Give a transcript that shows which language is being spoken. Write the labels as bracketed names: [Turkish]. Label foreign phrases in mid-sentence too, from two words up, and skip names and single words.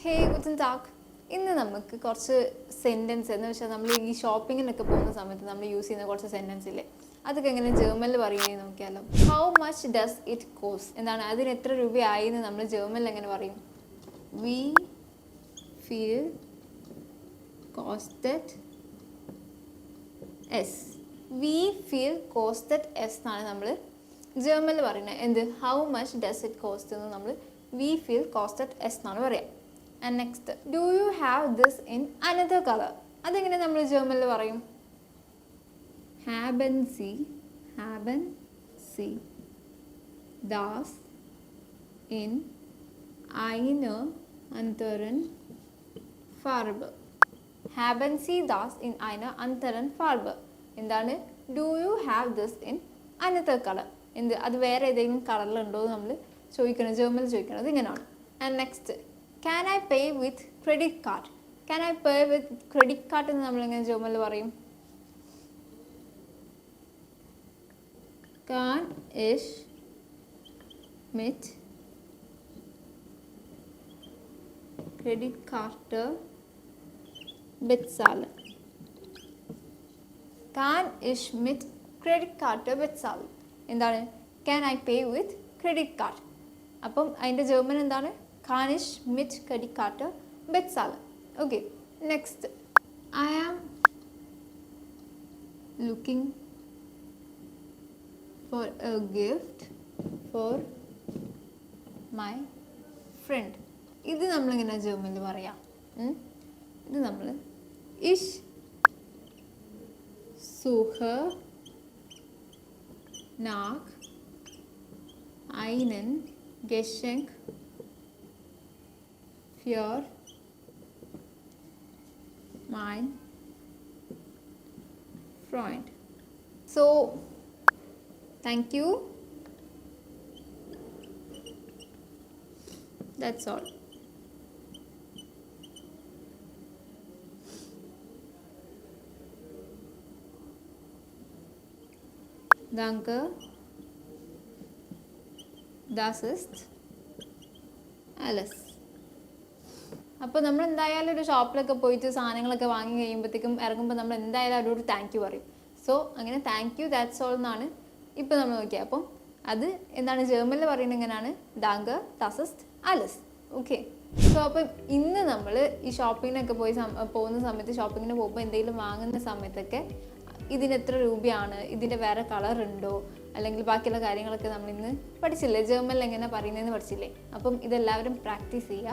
[German] Hey, guten Tag. [Malayalam] ഇന്ന് നമുക്ക് കുറച്ച് സെന്റൻസ് എന്ന് വെച്ചാൽ നമ്മൾ ഈ ഷോപ്പിങ്ങിനൊക്കെ പോകുന്ന സമയത്ത് നമ്മൾ യൂസ് ചെയ്യുന്ന കുറച്ച് സെന്റൻസ് ഇല്ലേ, അതൊക്കെ എങ്ങനെ ജർമ്മനിൽ പറയുന്നത് നോക്കിയാലോ. [English] How much does it cost [Malayalam] എന്താണ്, അതിന് എത്ര രൂപയായി എന്ന് നമ്മൾ ജർമ്മനിൽ എങ്ങനെ പറയും? [German] Wie viel kostet es. Wie viel kostet es [Malayalam] എന്നാണ് നമ്മൾ ജർമ്മനിൽ പറയുന്നത്. എന്ത്? [English] How much does it cost [Malayalam] എന്ന് നമ്മൾ [German] Wie viel kostet es [Malayalam] എന്നാണ് പറയുക. [English] And next, do you have this in another color? [Malayalam] അതെങ്ങനെ നമ്മൾ ജർമ്മനിൽ പറയും? [German] Haben Sie das in eine anderen Farbe. Haben Sie das in einer anderen Farbe? [Malayalam] എന്താണ്? [English] Do you have this in another color? എന്ത്? [Malayalam] അത് വേറെ ഏതെങ്കിലും കളറിലുണ്ടോ എന്ന് നമ്മൾ ചോദിക്കണം, ജർമ്മനിൽ ചോദിക്കണം. അത് ഇങ്ങനെയാണ്. [English] And next, can I pay with credit card? Can I pay with credit card [Malayalam] എന്ന് നമ്മളെങ്ങനെ ജർമ്മനിൽ പറയും? [German] Kann ich mit Kreditkarte bezahlen? Can ich mit Kreditkarte bezahlen? [Malayalam] എന്താണ്? [English] Can I pay with credit card? [Malayalam] അപ്പം അതിൻ്റെ ജർമ്മൻ എന്താണ്? [German] Kann ich mit Kreditkarte bezahlen? [English] Okay. Next, I am looking for a gift for my friend. [Malayalam] ഇത് നമ്മളിങ്ങനെ ജർമ്മനിൽ പറയാം. ഇത് നമ്മൾ [German] ich suche nach einem Geschenk für mein Freund. [English] So, thank you. That's all. [German] Danke. Das ist alles. [Malayalam] അപ്പോൾ നമ്മൾ എന്തായാലും ഒരു ഷോപ്പിലൊക്കെ പോയിട്ട് സാധനങ്ങളൊക്കെ വാങ്ങി കഴിയുമ്പോഴത്തേക്കും ഇറങ്ങുമ്പോൾ നമ്മൾ എന്തായാലും അവരോട് [English] Thank you [Malayalam] പറയും. സോ അങ്ങനെ [English] Thank you, that's all [Malayalam] എന്നാണ് ഇപ്പോൾ നമ്മൾ നോക്കിയത്. അപ്പം അത് എന്താണ് ജർമ്മനിൽ പറയുന്നത് എങ്ങനെയാണ്? [German] ഡാങ്ക് das ist alles. [Malayalam] ഓക്കെ. സോ അപ്പം ഇന്ന് നമ്മൾ ഈ ഷോപ്പിങ്ങിനൊക്കെ പോകുന്ന സമയത്ത്, ഷോപ്പിങ്ങിന് പോകുമ്പോൾ എന്തെങ്കിലും വാങ്ങുന്ന സമയത്തൊക്കെ ഇതിന് എത്ര രൂപയാണ്, ഇതിൻ്റെ വേറെ കളർ ഉണ്ടോ, അല്ലെങ്കിൽ ബാക്കിയുള്ള കാര്യങ്ങളൊക്കെ നമ്മളിന്ന് പഠിച്ചില്ലേ, ജർമ്മനിൽ എങ്ങനെ പറയുന്നതെന്ന് പഠിച്ചില്ലേ. അപ്പം ഇതെല്ലാവരും പ്രാക്ടീസ് ചെയ്യുക.